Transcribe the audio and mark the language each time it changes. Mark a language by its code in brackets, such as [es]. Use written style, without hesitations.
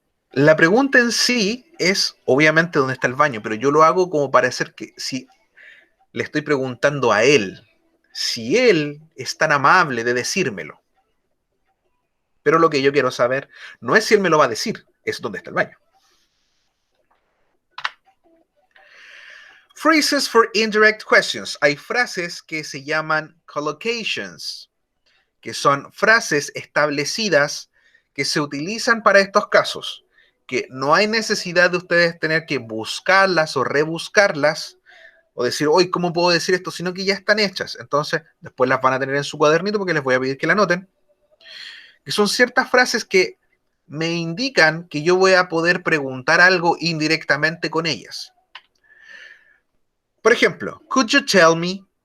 [es] La pregunta en sí es, obviamente, dónde está el baño, pero yo lo hago como para hacer que, si le estoy preguntando a él, si él es tan amable de decírmelo. Pero lo que yo quiero saber no es si él me lo va a decir, es dónde está el baño. [en] Phrases for indirect questions. [es] Hay frases que se llaman collocations, que son frases establecidas que se utilizan para estos casos, que no hay necesidad de ustedes tener que buscarlas o rebuscarlas, o decir, hoy, ¿cómo puedo decir esto? Sino que ya están hechas. Entonces, después las van a tener en su cuadernito porque les voy a pedir que la anoten. Que son ciertas frases que me indican que yo voy a poder preguntar algo indirectamente con ellas. Por ejemplo, [en] could you tell me?